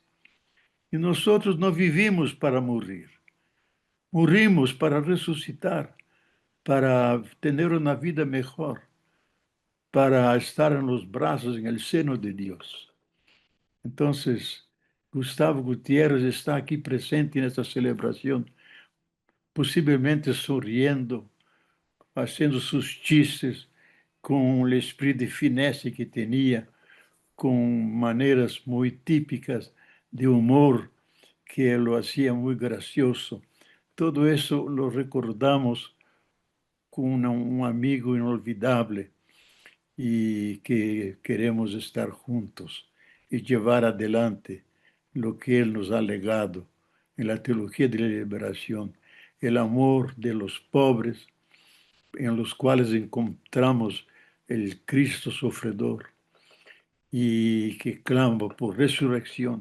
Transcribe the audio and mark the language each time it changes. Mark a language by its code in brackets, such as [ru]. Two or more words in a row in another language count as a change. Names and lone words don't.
[es] Y nosotros no vivimos para morir, morimos para resucitar, para tener una vida mejor, para estar en los brazos, en el seno de Dios. Entonces, Gustavo Gutiérrez está aquí presente en esta celebración, posiblemente sonriendo, haciendo sus chistes, [pt] com o espírito de finesse que tinha, com maneiras muito típicas de humor que [es] lo hacía [pt] muito gracioso. Todo isso [es] lo recordamos [pt] com um amigo inolvidável e que queremos estar juntos e levar [es] adelante lo que ele nos ha legado en la teología de la liberación, el amor de los pobres, en los cuales encontramos el Cristo sofredor y que clama por resurrección.